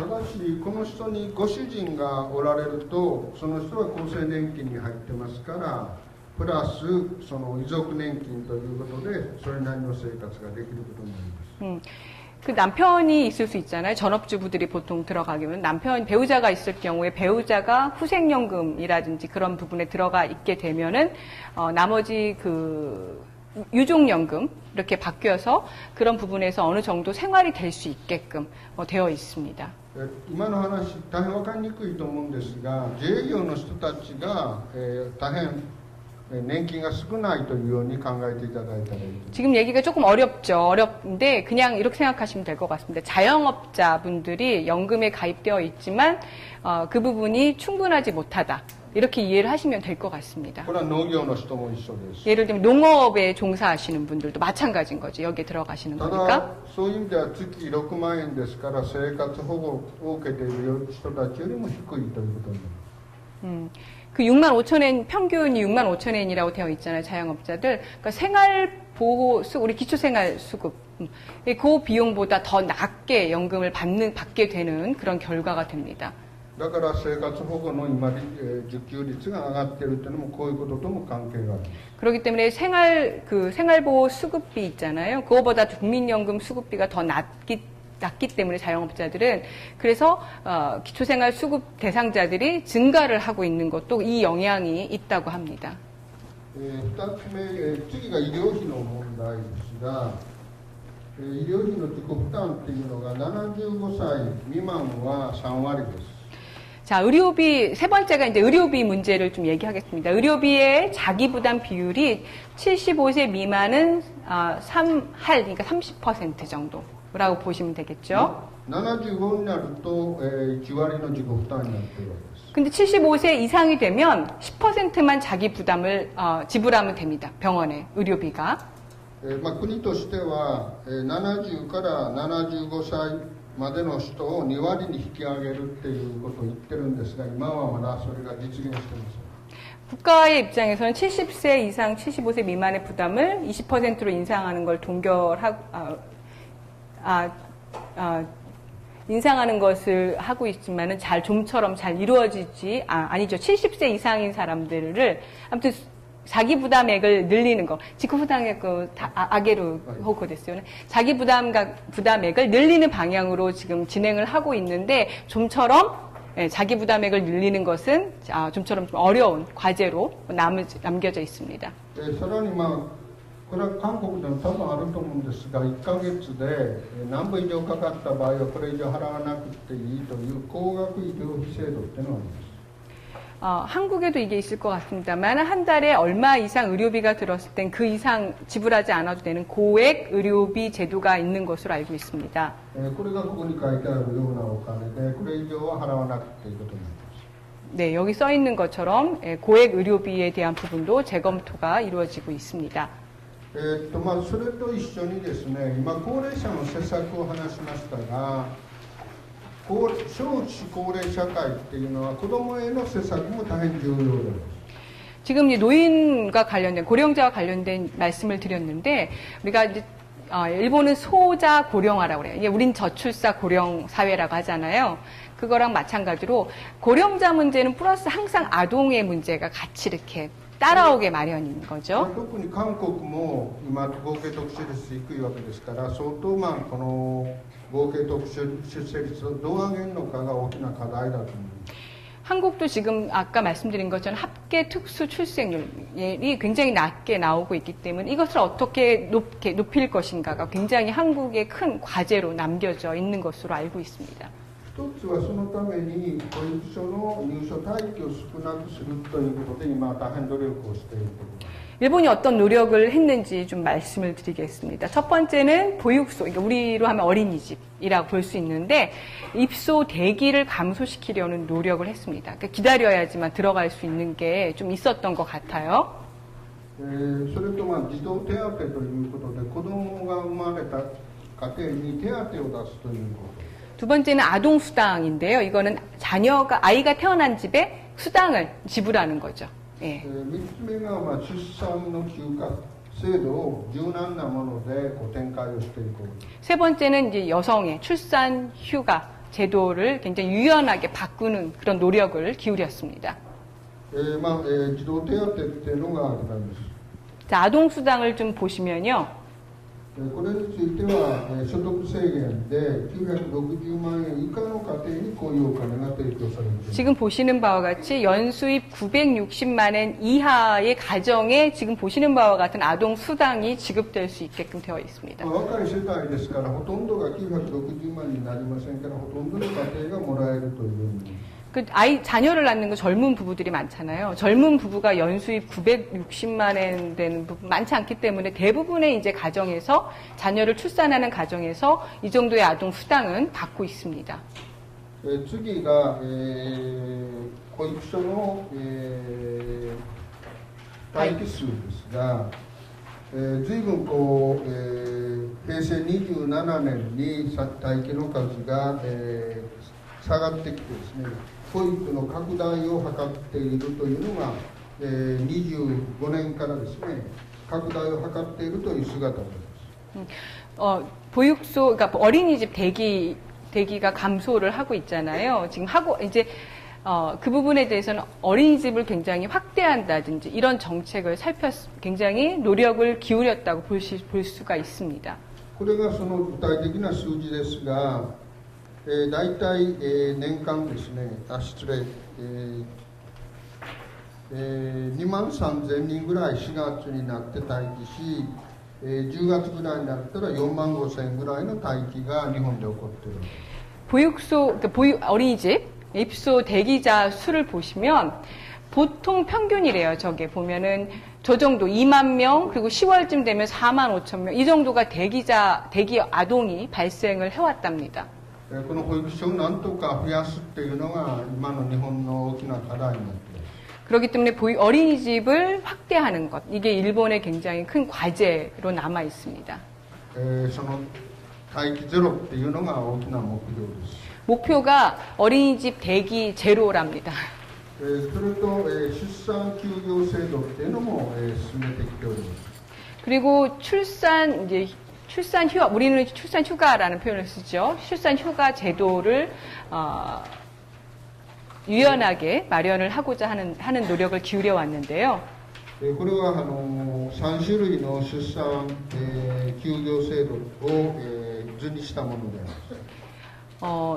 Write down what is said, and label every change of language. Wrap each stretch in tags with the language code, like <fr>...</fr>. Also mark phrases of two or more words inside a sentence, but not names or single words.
<ja>ただしこの人にご主人がおられるとその人は厚生年金に入ってますからプラスその遺族年金ということでそれなりの生活ができることになります。</ja> <ko>그 남편이 있을 수 있잖아요. 전업주부들이 보통 들어가게 되면 배우자가 있을 경우에 배우자가 후생연금이라든지 그런 부분에 들어가 있게 되면은 나머지 그 유족연금 이렇게 바뀌어서 그런 부분에서 어느 정도 생활이 될 수 있게끔 되어 있습니다.</ko> <ja>今の話大変分かりにくいと思うんですが自営業の人たちが、大変年金が少ないというように考えていただいたらいい。</ja> <ko>지금 얘기가 조금 어렵는데 그냥 이렇게 생각하시면 될 것 같습니다. 자영업자분들이 연금에 가입되어 있지만 그 부분이 충분하지 못하다. 이렇게 이해를 하시면 될 것 같습니다.</ko> <ja>これは農業の人も一緒です。</ja> <ko>예를 들면 농업에 종사하시는 분들도 마찬가지인 거죠. 여기에 들어가시는 た 거니까.</ko> <ja>だそういう意味では月6万円ですから生活保護を受けている人たちよりも低いということになります。</ja> <ko>그 6만 5천 엔, 평균이 6만 5천 엔이라고 되어 있잖아요, 자영업자들. 그러니까 생활보호수, 우리 기초생활수급, 그 비용보다 더 낮게 연금을 받게 되는 그런 결과가 됩니다.</ko> <ja>だから生活保護の今、受給率が上がっているというのもこういうこととも関係がある。</ja> <ko>그렇기 때문에 생활보호 수급비 있잖아요. 그거보다 국민연금 수급비가 더 낮기 때문에 자영업자들은 그래서 기초생활 수급 대상자들이 증가를 하고 있는 것도 이 영향이 있다고 합니다.</ko> <ja>2 つ目、次が医療費の問題ですが、医療費の自己負担っていうのが75歳未満は3割です。</ja> <ko>자, 의료비, 세 번째가 이제 의료비 문제를 좀 얘기하겠습니다. 의료비의 자기 부담 비율이 75세 미만은 3할, 그러니까 30% 정도라고 보시면 되겠죠.</ko> <ja>75になると、1割の自己負担になっているわけです。</ja> <ko>근데 75세 이상이 되면 10%만 자기 부담을 지불하면 됩니다. 병원에 의료비가.</ko> <ja>国としては、70から75歳までの人を2割に引き上げるっていうことを言ってるんですが、今はまだそれが実現していません。</ja> <ko>국가의 입장에서는 70세 이상, 75세 미만의 부담을 20%로 인상하는 걸 인상하는 것을 하고 있지만은 좀처럼 잘 이루어지지, 아니죠. 70세 이상인 사람들을, 아무튼 자기 부담액을 늘리는 거, 지구 부담액 아게로 호고 됐어요. 자기 부담액을 늘리는 방향으로 지금 진행을 하고 있는데 좀처럼 자기 부담액을 늘리는 것은 좀처럼 좀 어려운 과제로 남겨져 있습니다.</ko> <ja>さらにこれは韓国でも多分あると思うんですが、1ヶ月で何分以上かかった場合はこれ以上払わなくていいという高額医療費制度っていうのがあります。</ja> <ko>한국에도 이게 있을 것 같습니다만 한 달에 얼마 이상 의료비가 들었을 땐 그 이상 지불하지 않아도 되는 고액 의료비 제도가 있는 것으로 알고 있습니다.</ko> <ja>これがここに書いてあるようなお金で、これ以上は払わなくていいことになります。</ja> <ko>네, 여기 써 있는 것처럼 고액 의료비에 대한 부분도 재검토가 이루어지고 있습니다.</ko> <ja>それと一緒にですね、今高齢者の施策を話しましたが、少子高齢社会っていうのは子どもへの施策も大変重要です。</ja> <ko>지금 이제 노인과 관련된 고령자와 관련된 말씀을 드렸는데 우리가 이제 일본은 소자 고령화라고 그래요. 이게 우린 저출사 고령 사회라고 하잖아요. 그거랑 마찬가지로 고령자 문제는 플러스 항상 아동의 문제가 같이 이렇게 따라오게 마련인 거죠.</ko> <ja>特に韓国も今合計特殊率低いわけですから、相当この合計特殊出生率をどう上げるのかが大きな課題だと思います。</ja> <ko>한국도 지금 아까 말씀드린 것처럼 합계 특수 출생률이 굉장히 낮게 나오고 있기 때문에 이것을 어떻게 높일 것인가가 굉장히 한국의 큰 과제로 남겨져 있는 것으로 알고 있습니다.</ko> <ja>一つはそのために保育所の入所待機を少なくするということで今大変努力をしていると思います。</ja> <ko>일본이 어떤 노력을 했는지 좀 말씀을 드리겠습니다. 첫 번째는 보육소, 그러니까 우리로 하면 어린이집이라고 볼 수 있는데 입소 대기를 감소시키려는 노력을 했습니다. 그러니까 기다려야지만 들어갈 수 있는 게 좀 있었던 것 같아요.</ko> <ja>それと児童手当ということで子どもが生まれた家庭に手当を出すということ。</ja> <ko>두 번째는 아동 수당인데요. 이거는 아이가 태어난 집에 수당을 지불하는 거죠. 예.</ko> <ja>3 つ目が出産の休暇制度を柔軟なもので展開をしていこう。</ja> <ko>세 번째는 이제 여성의 출산 휴가 제도를 굉장히 유연하게 바꾸는 그런 노력을 기울였습니다.</ko> <ja>児童手当っていうのがあります。</ja> <ko>자, 아동 수당을 좀 보시면요.</ko> <ja>これについては所得制限で960万円以下の家庭にこういうお金が提供されています。</ja> <ko>지금 보시는 바와 같이 연수입 960만 엔 이하의 가정에 지금 보시는 바와 같은 아동 수당이 지급될 수 있게끔 되어 있습니다.</ko> <ja>若い世帯ですからほとんどが960万になりませんからほとんどの家庭がもらえるという。</ja> <ko>자녀를 낳는 거 젊은 부부들이 많잖아요. 젊은 부부가 연수입 960만 엔 되는 부분 많지 않기 때문에 대부분의 이제 가정에서 자녀를 출산하는 가정에서 이 정도의 아동 수당은 받고 있습니다.</ko> <ja>次が保育所の待機数ですが、随分平成27年に待機の数が下がってきてですね、保育の拡大を図っているというのが、25年からですね、拡大を図っているという姿です。</ja> <ko>보육소, 그러니까 어린이집 대기가 감소를 하고 있잖아요. 지금 이제, 그 부분에 대해서는 어린이집을 굉장히 확대한다든지 이런 정책을 굉장히 노력을 기울였다고 볼 수가 있습니다.</ko> <ja>これがその具体的な数字ですが、大体、年間ですね、失礼、2万3000人ぐらい4月になって待機し、10月ぐらいになったら4万5000ぐらいの待機が日本で起こっている。</ja> <ko>보육소, 그러니까 어린이집 입소 대기자 수를 보시면 보통 평균이래요. 저게 보면은 저 정도 2만 명, 그리고 10월쯤 되면 4만 5천 명, 이 정도가 대기 아동이 발생을 해왔답니다.</ko> <ja>この保育所をなんとか増やすっていうのが今の日本の大きな課題になっています。</ja> <ko>그렇기 때문에 어린이집을 확대하는 것, 이게 일본의 굉장히 큰 과제로 남아 있습니다.</ko> <ja>その待機ゼロっていうのが大きな目標です。</ja> <ko>목표가 어린이집 대기 제로랍니다.</ko> <ja>それと、出産休業制度っていうのも、進めてきております。</ja> <ko>그리고 출산 휴가, 우리는 출산 휴가라는 표현을 쓰죠. 출산 휴가 제도를 유연하게 마련을 하고자 하는 노력을 기울여 왔는데요.</ko> <ja>これは3種類の出産、休業制度を、図にしたものであります。</ja>